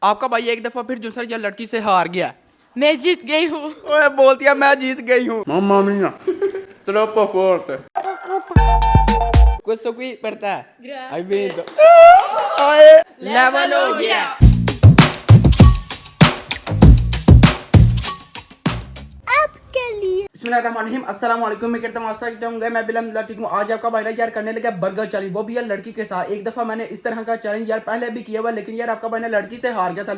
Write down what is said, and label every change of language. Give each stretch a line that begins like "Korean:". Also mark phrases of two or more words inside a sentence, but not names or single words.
Hindi: आपका भाई एक दफा फिर दूसरा या लड़की से हार गया। मैं जीत गई हूँ। ओए बोलती है मैं जीत गई हूँ।
Italian: Mamma mia, troppo forte. Questo qui per te. Grazie. Hai vinto.
Hindi: Level हो गया।
Arabic: بسم الله الرحمن الرحيم، السلام عليكم.
Hindi: मैं कहता हूँ आप सब होंगे, मैं बिलम ठीक हूँ। आज आपका भाई यार करने लगा
English: burger challenge,
Hindi: वो भी यार लड़की के साथ। एक दफा मैंने इस तरह का चैलेंज यार पहले भी किया हुआ, लेकिन यार आपका भाई ने लड़की से हार गया था।